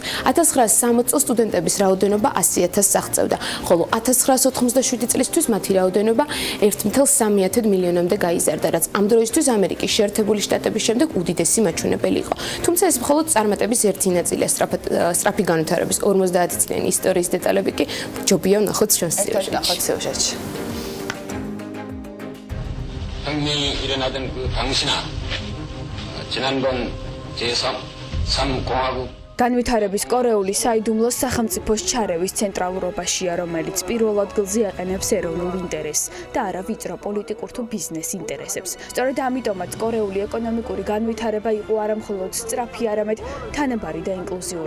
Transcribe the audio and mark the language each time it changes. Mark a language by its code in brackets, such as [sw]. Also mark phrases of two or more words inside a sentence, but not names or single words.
[ka] 1960 წელს სტუდენტების რაოდენობა 100,000-ს აღწევდა, ხოლო 1987 წლისთვის მათი რაოდენობა 1,3 მილიონამდე გაიზარდა, რაც ამ დროისთვის ამერიკის შეერთებული შტატების შემდეგ უდიდესი მაჩვენებელი იყო. თუმცა ეს მხოლოდ წარმატების ერთი ნაწილია. სწრაფი განვითარების 50 წლიანი ისტორიის დეტალები კი ჯობია ვნახოთ ჩვენს სიუჟეტში. [ko] 혁명이 일어나던 그 당시나 지난번 제3공화국 [ka] განვითარების კორეული საიდუმლო სახელმწიფოს ჩარევის ცენტრალურობაშია, რომელიც პირველ ადგილზე აყენებს ეროვნულ ინტერესს და არა ვიწრო პოლიტიკურ თუ ბიზნეს ინტერესებს. სწორედ ამიტომაც კორეული ეკონომიკური განვითარება იყო არა მხოლოდ სწრაფი, არამედ თანაბარი და ინკლუზიური.